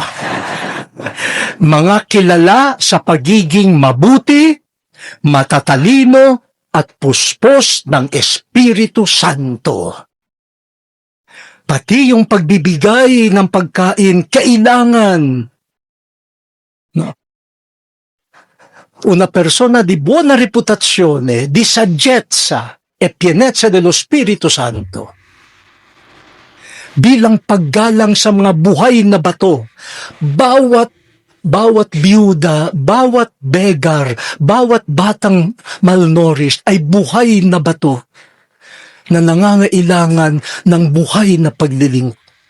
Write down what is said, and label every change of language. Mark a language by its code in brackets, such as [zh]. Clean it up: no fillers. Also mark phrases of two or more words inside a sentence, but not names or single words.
[tl] Mga kilala sa pagiging mabuti, matatalino, at puspos ng Espiritu Santo. Pati yung pagbibigay ng pagkain, kailangan. No. [it] Una persona di buona reputazione, di saggezza e pienezza dello Spirito Santo. [tl] Bilang paggalang sa mga buhay na bato, bawat biyuda, bawat beggar, bawat batang malnourished ay buhay na bato na nangangailangan ng buhay na paglilingkod.